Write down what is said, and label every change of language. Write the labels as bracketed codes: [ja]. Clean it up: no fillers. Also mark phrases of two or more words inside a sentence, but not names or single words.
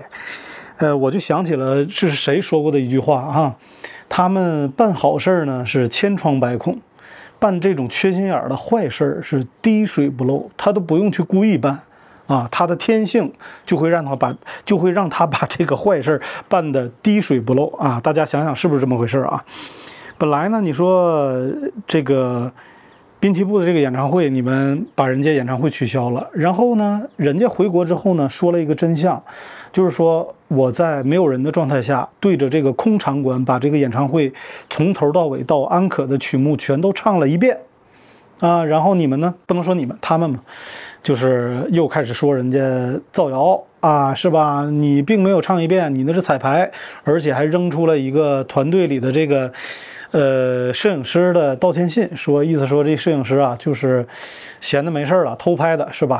[zh] 我就想起了這是誰說過的一句話啊？他們辦好事呢是千瘡百孔。辦這種缺心眼的壞事是滴水不漏，他都不用去故意辦啊，他的天性就会讓他把這個壞事辦得滴水不漏啊！大家想想是不是這麼回事啊？本來呢，你說這個濱崎步的這個演唱會，你們把人家演唱會取消了，然後呢，人家回国之後呢，說了一個真相，就是說我在沒有人的狀態下，对着這個空場館把這個演唱會從頭到尾到安可的曲目全都唱了一遍啊，然後你們呢，不能說你們，他們嘛，就是又開始說人家造謠啊，是吧？你并没有唱一遍，你那是彩排，而且還扔出了一個團隊裡的這個攝影師的道歉信，意思說這攝影師啊就是閒的沒事了，偷拍的是吧？